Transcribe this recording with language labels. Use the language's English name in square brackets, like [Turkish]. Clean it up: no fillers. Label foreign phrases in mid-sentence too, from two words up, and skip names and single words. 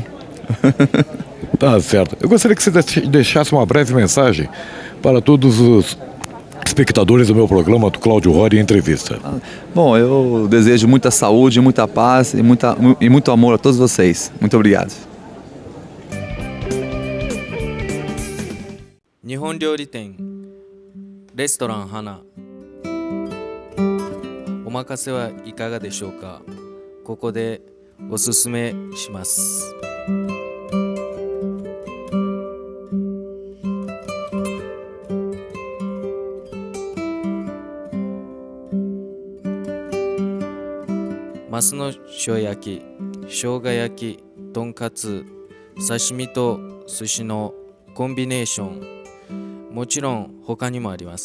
[Portuguese] Tá certo. Eu gostaria que você deixasse uma breve mensagem para todos os espectadores do meu programa do Cláudio Rory Entrevista. Bom, eu desejo muita saúde, muita paz e muito amor a todos vocês. Muito obrigado. [Japanese] 日本料理店レストラン花お任せはいかがでしょうか。ここでおすすめします。マスの塩焼き、生姜焼き、とんかつ、刺身と寿司のコンビネーション、もちろん他にもあります。